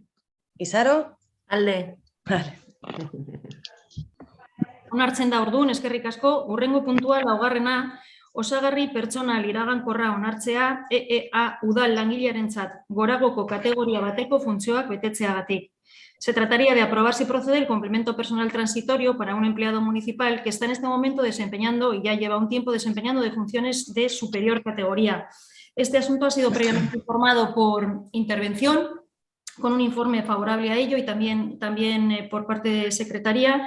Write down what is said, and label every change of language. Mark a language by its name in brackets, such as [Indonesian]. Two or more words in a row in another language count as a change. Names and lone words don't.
[Basque] Izaro. Alde. Vale. Onartzen da orduan, eskerrik asko, hurrengo puntua laugarrena, osagarri pertsonal iragankorra onartzea EEA udal langilearentzat goragoko kategoria bateko funtzioak betetzeagatik. [Spanish] Se trataría de aprobar si procede el complemento personal transitorio para un empleado municipal que está en este momento desempeñando y ya lleva un tiempo desempeñando de funciones de superior categoría. Este asunto ha sido previamente informado por intervención, con un informe favorable a ello y también por parte de Secretaría.